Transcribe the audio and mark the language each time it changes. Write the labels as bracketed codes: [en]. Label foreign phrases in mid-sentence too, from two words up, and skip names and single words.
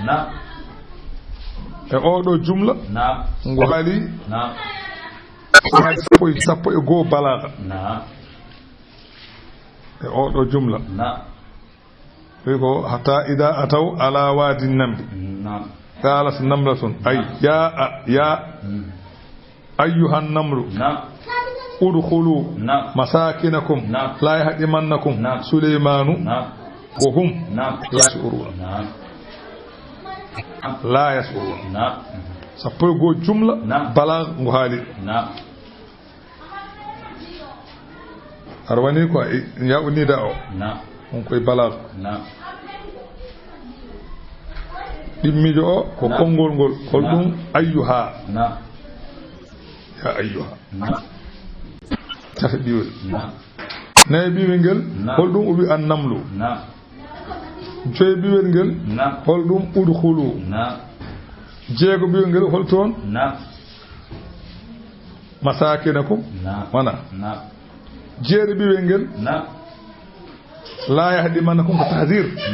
[ff] ngu haali sappo e goo balaga e oɗo jumla wi ko [ar] حتى إذا أتوا على وادي النمل قالت نملة أي يا أيها النمل ادخلوا مساكنكم لا يحطمنكم سليمان وهم لا يشعرون [ff] sappo e goo jumla balaga ngu haali aɗa wani ko yaɓunida o on koye balaga ɗimmijo o ko konngol ngol hol ɗum [ar] أيها يا أيها [ff] tata ɓiwel nayi ɓiwel ngel hol ɗum o wi [ar] النمل [ff] joyi ɓiwel ngel hol ɗum udkhulu jeego ɓiwel ngel hol toon masakinakum wana jeere ɓiwel ngel [ar] لا يحطمنكم [ff] ko tahdir